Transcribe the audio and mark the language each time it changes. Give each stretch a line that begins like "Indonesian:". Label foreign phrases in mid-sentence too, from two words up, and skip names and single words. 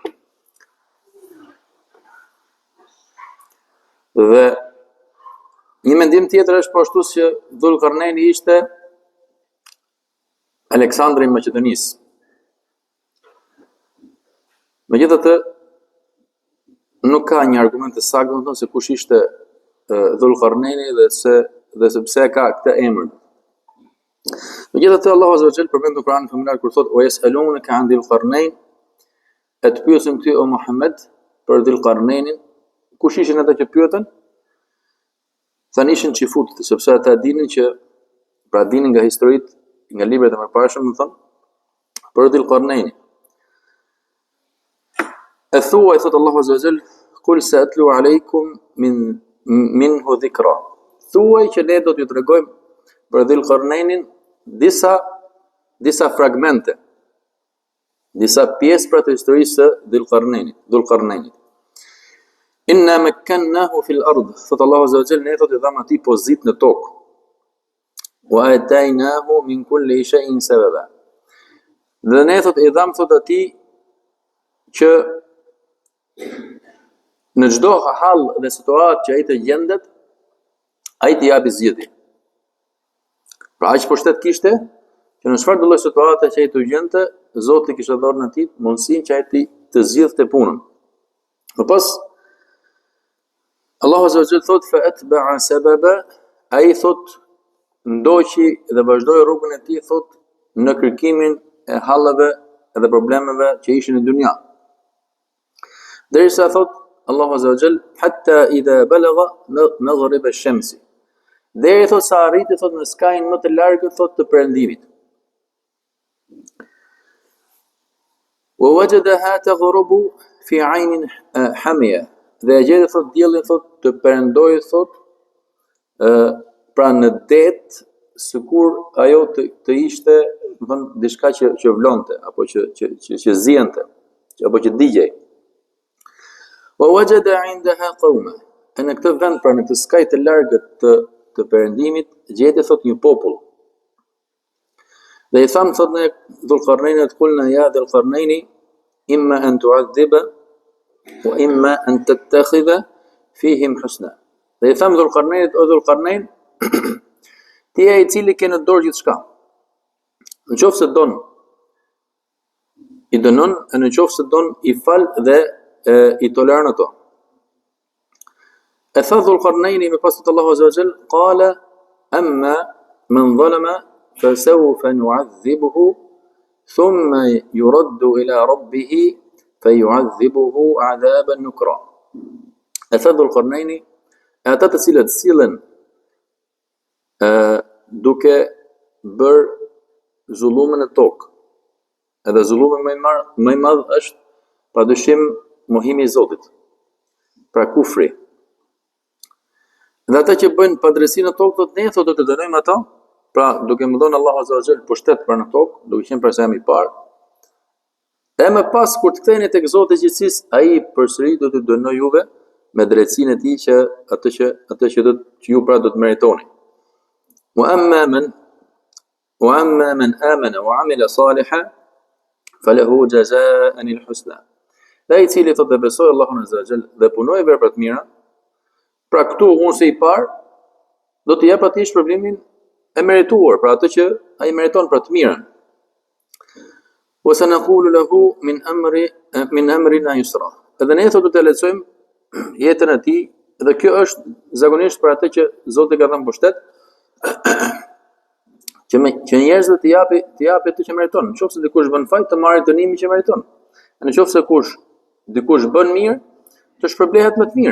Albanian: Dhe një mendim tjetër është po ashtu që Dhul Qarnayni ishte Aleksandri i Maqedonisë. Megjithatë, nuk ka një argument të saktë domethënë se kush ishte Dhul Qarnayni dhe sepse ka këtë emër. Megjithatë, Allahu
Arabic: عز وجل
Albanian: përmend në Kur'anin famullar kur thotë:
Arabic: "ويسألونك عن ذي القرنين",
Albanian: e të pyesin ty o Muhammed për Dhul Qarnaynin, kush ishin ata që pyetën? Thanë ishin qifutët, sepse ata dinin që, pra dinin nga historitë, nga librat e mëparshëm, më thonë, për Dhul Qarnayni. E thuaj, thotë Allahu
Arabic: عز وجل, "قل سأتلو عليكم منه ذكرا."
Albanian: Thuaj që ne do t'ju tregojmë për Dhul Qarnaynin disa fragmente, disa pjesë për të historisë së Dhul Qarnayni.
Arabic: إنا مكنا له في الأرض,
Albanian: thot Allahu
Arabic: عز وجل,
Albanian: ne thotë dham atij pozitë në tokë.
Arabic: وآتيناه من كل شيء سببا.
Albanian: Dhe ne thotë i dham thotë atij që në çdo hall dhe situatë që ai të gjendet, ai t'i japi zgjidhje. Pra aq pushtet kishte që në çfarë do lloj situate që ai të gjente, Zoti kishte dhënë atij mundësinë që ai të zgjidhte punën. Më pas Allahu
Arabic: عز وجل
Albanian: thot
Arabic: فأتبع سببا,
Albanian: ai thot ndoqi dhe vazhdoi rrugën e tij thot në kërkimin e hallave dhe problemeve që ishin në dunja. Derisa thot
Arabic: الله عز وجل حتى إذا بلغ مغرب الشمس.
Albanian: Deri thot sa arriti thot në skajin më të largët thot të perëndimit.
Arabic: ووجدها تغرب في عين حمئة.
Albanian: Dhe e gjeti thot diellin thot të perëndoi thot pra në det, sikur ajo të ishte, do thon diçka që vlonte apo që ziente apo që digjej.
Arabic: ووجد عندها قوما.
Albanian: Në këtë vend pra në këtë skaj të largët të perëndimit gjeti thot një popull. Dhe i tham thot në Dhul Qarnayni
Arabic: قلنا يا ذا القرنين إما أن تعذب وإما أن تتخذ فيهم حسنا.
Albanian: Dhe i tham Dhul Qarnaynit o Dhul Qarnayn, ti je i cili ke në dorë gjithçka. Nëse don i dënon, e nëse don i fal dhe i toleron ato. E tha Dhul Qarnayni me pas
Arabic: الله عز وجل قال أما من ظلم فسوف نعذبه ثم يرد إلى ربه فيعذبه عذابا نكرا.
Albanian: E tha Dhul-Qarnaini, e ata të cilët sillen duke bërë zullumin në tokë. Edhe zullumi më i madh është padyshim mohimi i Zotit. Pra kufri. Dhe ata që bëjnë padrejsi në tokë, thotë ne thotë të dënojmë ata, pra duke më dhënë Allahu
Arabic: عز وجل
Albanian: pushtet për në tokë, duke qenë për sa më i parë. E më pas kur të ktheheni tek Zoti i gjithësisë, ai përsëri do t'ju dënojë juve me drejtsinë e tij që atë që ju pra do të meritoni.
Arabic: وأما من آمن وعمل صالحا فله جزاء الحسنى.
Albanian: Dhe ai i cili thotë besoj Allahun
Arabic: عز وجل
Albanian: dhe punoi vepra të mira, pra këtu unë si i parë do të jap atij shpërblimin e merituar, pra atë që ai meriton për të mirën.
Arabic: وسنقول له من أمرنا يسرا.
Albanian: Edhe ne thotë do të lexojmë jetën e tij, dhe kjo është zakonisht për atë që Zoti ka dhënë pushtet, që njerëzve të japi atë që meriton. Nëse dikush bën faj, të marrë dënimin që meriton. Nëse dikush bën mirë, të shpërblehet më të mirë.